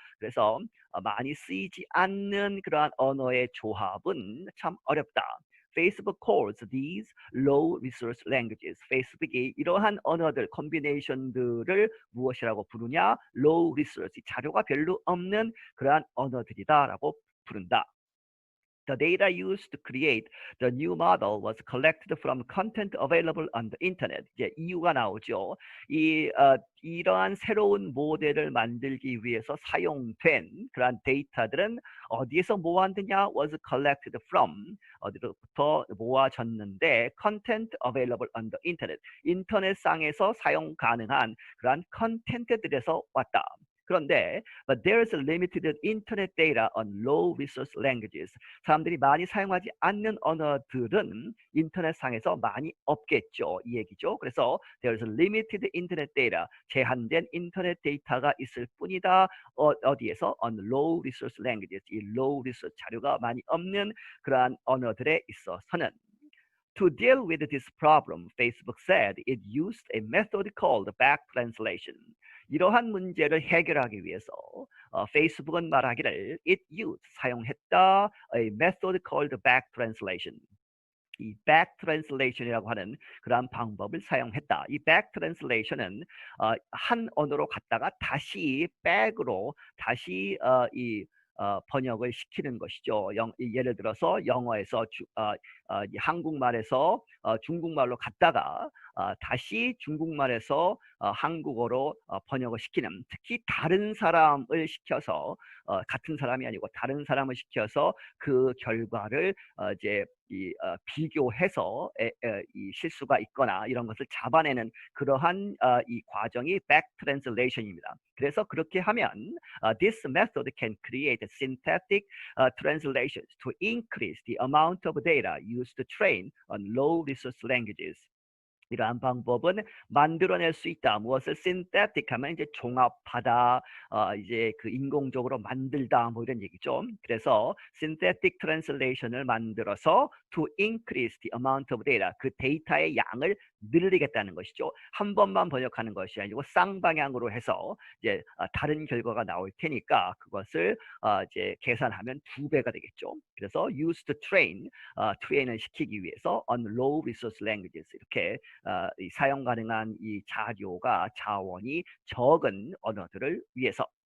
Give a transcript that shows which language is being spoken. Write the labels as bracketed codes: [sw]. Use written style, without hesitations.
[ko] 그래서 많이 쓰이지 않는 그러한 언어의 조합은 참 어렵다. [en] Facebook calls these low resource languages. [ko] 페이스북이 이러한 언어들, 컨비네이션들을 무엇이라고 부르냐? low resource, 자료가 별로 없는 그러한 언어들이다라고 부른다. [en] The data used to create the new model was collected from content available on the internet. [ko] 이제 이유가 나오죠. 이러한 새로운 모델을 만들기 위해서 사용된 그러한 데이터들은 어디에서 모았느냐? [en] was collected from. [ko] 어디로부터 모아졌는데 [en] content available on the internet. [ko] 인터넷상에서 사용 가능한 그러한 컨텐츠들에서 왔다. 그런데 [en] but there is a limited internet data on low resource languages. [ko] 사람들이 많이 사용하지 않는 언어들은 인터넷상에서 많이 없겠죠. 이 얘기죠. 그래서 [en] there is a limited internet data. [ko] 제한된 인터넷 데이터가 있을 뿐이다. 어디에서? [en] on low resource languages. [ko] 이 low resource 자료가 많이 없는 그러한 언어들에 있어서는 [en] To deal with this problem, Facebook said it used a method called back translation. [ko] 이러한 문제를 해결하기 위해서 페이스북은 말하기를 [en] it used, [ko] 사용했다 [en] a method called back translation. [ko] 이 back translation이라고 하는 그러한 방법을 사용했다. 이 back translation은 한 언어로 갔다가 다시 back으로 다시 번역을 시키는 것이죠. 예를 들어서 영어에서 한국말에서 중국말로 갔다가 다시 중국말에서 한국어로 번역을 시키는, 특히 다른 사람을 시켜서 같은 사람이 아니고 다른 사람을 시켜서 그 결과를 이제 비교해서 이 실수가 있거나 이런 것을 잡아내는 그러한 이 과정이 back translation입니다. 그래서 그렇게 하면 [en] this method can create synthetic translations to increase the amount of data used to train on low resource languages. [ko] 이러한 방법은 만들어낼 수 있다. 무엇을 synthetic 하면 이제 종합하다, 이제 그 인공적으로 만들다 뭐 이런 얘기죠. [en] 그래서 synthetic translation을 만들어서 to increase the amount of data, [ko] 그 데이터의 양을 늘리겠다는 것이죠. 한 번만 번역하는 것이 아니고 쌍방향으로 해서 이제 다른 결과가 나올 테니까 그것을 이제 계산하면 2배가 되겠죠. 그래서 [en] use to train, [ko] 트레인을 시키기 위해서 [en] on low resource languages, [ko] 이렇게 사용 가능한 이 자원이 적은 언어들을 위해서.